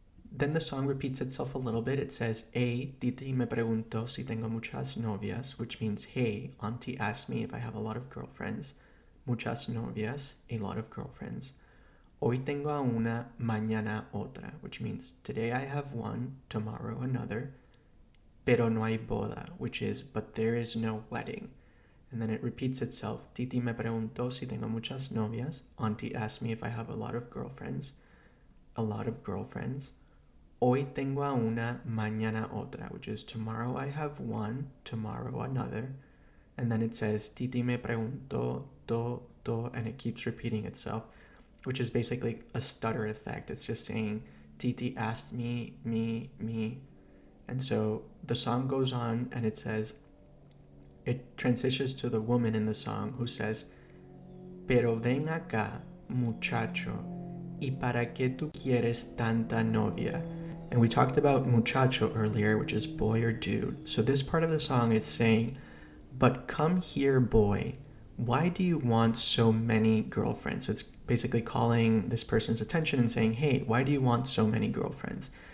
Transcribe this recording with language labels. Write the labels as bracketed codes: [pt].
[en] Then the song repeats itself a little bit. It says, Hey, [es] Tití me preguntó si tengo muchas novias, [en] which means, hey, auntie asked me if I have a lot of girlfriends. [es] Muchas novias, [en] a lot of girlfriends. [es] Hoy tengo a una, mañana otra, [en] which means today I have one, tomorrow another. [es] Pero no hay boda, [en] which is, but there is no wedding. And then it repeats itself. [es] Tití me preguntó si tengo muchas novias. [en] Auntie asked me if I have a lot of girlfriends. A lot of girlfriends. [es] Hoy tengo a una, mañana otra, [en] which is tomorrow I have one, tomorrow another. And then it says, [es] Tití me preguntó, [en] to, and it keeps repeating itself, which is basically a stutter effect. It's just saying, Tití asked me, me. And so the song goes on and it says, it transitions to the woman in the song who says, [es] Pero ven acá, muchacho, ¿Y para qué tú quieres tanta novia? [en] And we talked about muchacho earlier, which is boy or dude. So this part of the song is saying, but come here, boy. Why do you want so many girlfriends? So it's basically calling this person's attention and saying, hey, why do you want so many girlfriends?